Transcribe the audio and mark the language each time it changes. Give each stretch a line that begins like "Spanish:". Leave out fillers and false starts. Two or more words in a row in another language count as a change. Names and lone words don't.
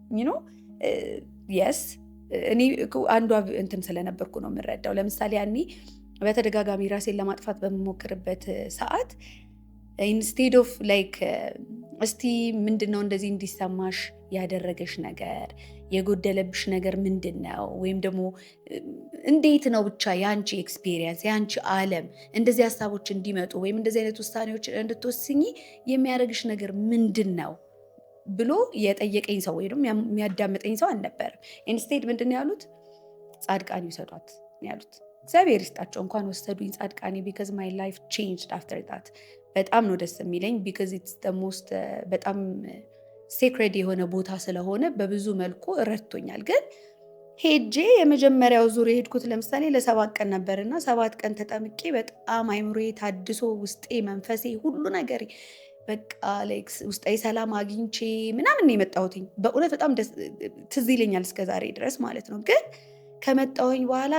Amharic: የስ እኔ አንዷ እንትን ስለነበርኩ ነው የምረዳው። ለምሳሌ ያኔ በተደጋጋሚ ራሴን ለማጥፋት በምሞክርበት ሰዓት
English: instead of like
Amharic: እስቲ ምንድነው እንደዚህ እንዲሰማሽ ያደረገሽ ነገር፣ የጎደለብሽ ነገር ምንድነው፣ ወይም ደግሞ እንዴት ነው ብቻ ያንቺ ኤክስፒሪየንስ ያንቺ ዓለም እንደዚህ ሀሳቦች እንዲመጡ ወይም እንደዚህ አይነት ውሳኔዎች እንድትወስኚ የሚያደርግሽ ነገር ምንድነው ብሎ የጠየቀኝ ሰው ወይ ደግሞ የሚያዳምጠኝ ሰው አልነበረም። ኢንስቴድ ምንድነው ያሉት ጻድቃን ይውሰዷት ያሉት። እግዚአብሔር ይስጣቸው እንኳን ወሰዱኝ ጻድቃኔ
English: because my life changed after that።
Amharic: በጣም ነው ደስ የሚለኝ
English: because it's the most
Amharic: በጣም ሴክሬድ የሆነ ቦታ ስለሆነ በብዙ መልኩ ረድቶኛል። ግን ሄጄ የመጀመሪያው ዙር የሄድኩት ለምሳሌ ለ7 ቀን ነበርና 7 ቀን ተጠምቄ በጣም አይምሮዬ ታድሶ ውስጤ መንፈሴ ሁሉ ነገር በቃ ላይክስ ውስጣዊ ሰላም አግኝቼ ምናምን ነው የመጣሁትኝ። በእውነት በጣም ትዝ ይለኛል እስከዛሬ ድረስ ማለት ነው። ግን ከመጣሁኝ በኋላ